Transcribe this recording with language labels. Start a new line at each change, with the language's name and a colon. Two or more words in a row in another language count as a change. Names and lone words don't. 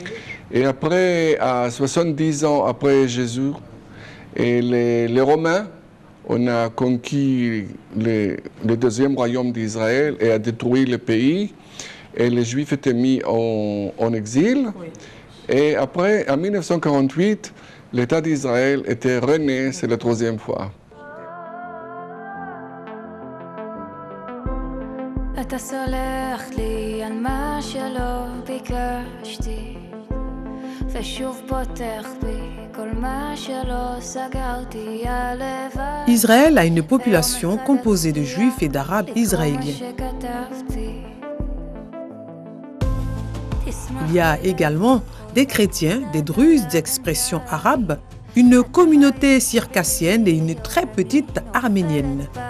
French: Et après, à 70 ans après Jésus, et les Romains, on a conquis le 2e royaume d'Israël et a détruit le pays. Et les Juifs étaient mis en exil. Oui. Et après, en 1948, l'État d'Israël était rené, c'est la 3e fois.
Hebrew: אתה סולח לי על מה שלא ביקשתי
French: Israël a une population composée de Juifs et d'Arabes israéliens. Il y a également des chrétiens, des druzes d'expression arabe, une communauté circassienne et une très petite arménienne.